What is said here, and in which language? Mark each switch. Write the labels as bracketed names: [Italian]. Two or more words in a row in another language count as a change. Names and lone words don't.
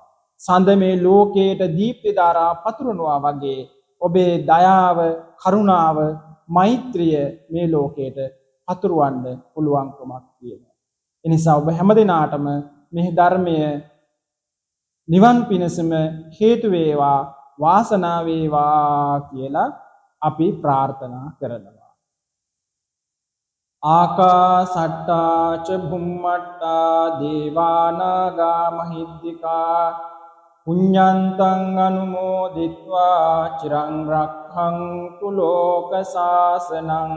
[Sinhala] සඳ මේ ලෝකයට දීප්ති ධාරා පතුරනවා වගේ ඔබේ දයාව, කරුණාව, මෛත්‍රිය මේ ලෝකයට පතුරවන්න පුළුවන්කමක් තියෙනවා. ඒ නිසා ඔබ හැමදිනාටම මේ ධර්මය නිවන් පිණසම හේතු වේවා, වාසනාව වේවා කියලා අපි ප්‍රාර්ථනා කරනවා. [Pali] ආකාසට්ටා ච භුම්මට්ටා දේවානාගා මහිද්దికා පුඤ්ඤන්තං අනුමෝදිත්වා චිරං රක්ඛන්තු ලෝක සාසනං.